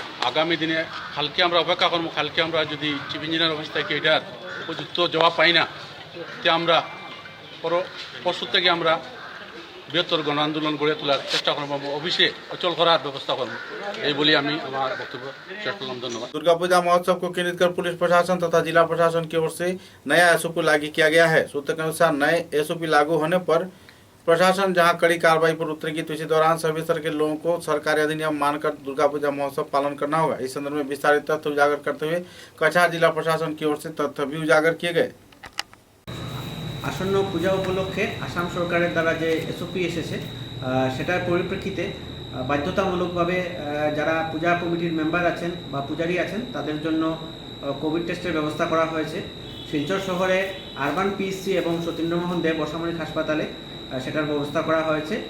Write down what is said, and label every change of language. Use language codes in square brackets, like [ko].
[bn] আগামী দিনে কালকে আমরা অপেক্ষা করবো। কালকে আমরা যদি চিফ ইঞ্জিনিয়ার অফিস থেকে এটার উপযুক্ত জবাব পাই না, তে আমরা পরশু থেকে আমরা বৃহত্তর গণ আন্দোলন গড়ে তোলার চেষ্টা করবো, অফিসে অচল করার ব্যবস্থা করবো। এই বলে আমি আমার বক্তব্য শেষ করলাম। ধন্যবাদ। [hi] दुर्गा पूजा महोत्सव को केंद्रित कर पुलिस प्रशासन तथा जिला प्रशासन की ओर से नया एसओपी लागू किया गया है। सूत्र के अनुसार नए एसओपी लागू होने पर प्रशासन जहां कड़ी कार्रवाई पर उतरेगी, तो इसी दौरान सभी स्तर के लोगों को सरकारी अधिनियम मानकर दुर्गा पूजा महोत्सव पालन करना होगा। इस संदर्भ में विस्तारित तथ्य उजागर करते हुए कछार जिला प्रशासन की ओर से तथ्य भी उजागर किए गए। [bn] আসন্ন পূজা উপলক্ষে আসাম সরকারের দ্বারা যে এসওপি এসেছে সেটার পরিপ্রেক্ষিতে বাধ্যতামূলকভাবে যারা পূজা কমিটির মেম্বার আছেন বা পূজারী আছেন তাদের জন্য কোভিড টেস্টের ব্যবস্থা করা হয়েছে। শিলচর শহরে আরবান পিএসসি এবং সতীন্দ্রমোহন দেব অসামরিক হাসপাতালে সেটার ব্যবস্থা করা হয়েছে।